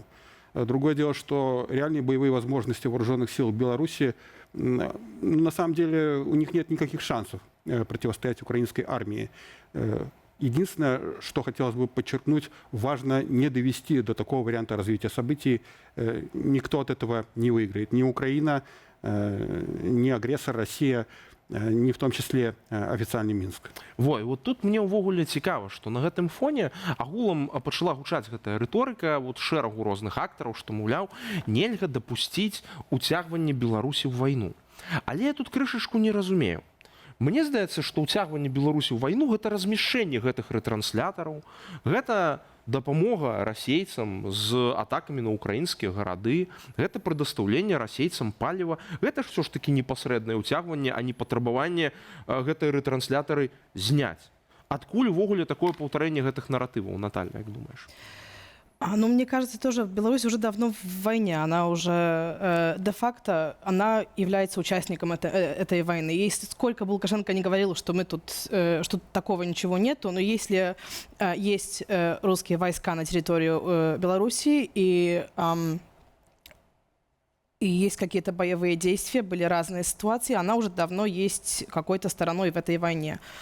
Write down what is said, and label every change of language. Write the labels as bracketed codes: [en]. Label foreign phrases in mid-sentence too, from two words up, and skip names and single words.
[ru] Другое дело, что реальные боевые возможности вооруженных сил Беларуси, на самом деле, у них нет никаких шансов противостоять украинской армии. Единственное, что хотелось бы подчеркнуть, важно не довести до такого варианта развития событий. Никто от этого не выиграет. Ни Украина, ни агрессор Россия, не в том числе официальный Минск. Во, [be] і вот тут мне ўвогуле цікава, што на гэтым фоне агулам пачала гучаць гэтая рыторыка вот шэрагу розных актараў, што, маўляў, нельга дапусціць уцягванне Беларусі ў вайну. Але я тут крышачку не разумею. Мне здаецца, што ўцягванне Беларусі ў вайну гэта размяшчэнне гэтых рэтранслятораў, гэта дапамога расейцам з атакамі на украінскія гарады, гэта прадастаўленне расейцам паліва, гэта ж все ж такі непасрэднае ўцягванне, а не патрабаванне гэтыя рэтрансляторы зняць. Адкуль увогуле такое паўтарэнне гэтых наратываў, Наталья, як думаешь? [ru] Ну, мне кажется, тоже Беларусь уже давно в войне. Она уже де-факто она является участником этой войны. Если сколько бы Лукашенко не говорил, что мы тут, что такого ничего нету, но если есть русские войска на территории Беларуси и есть какие-то боевые действия, были разные ситуации, она уже давно есть какой-то стороной в этой войне.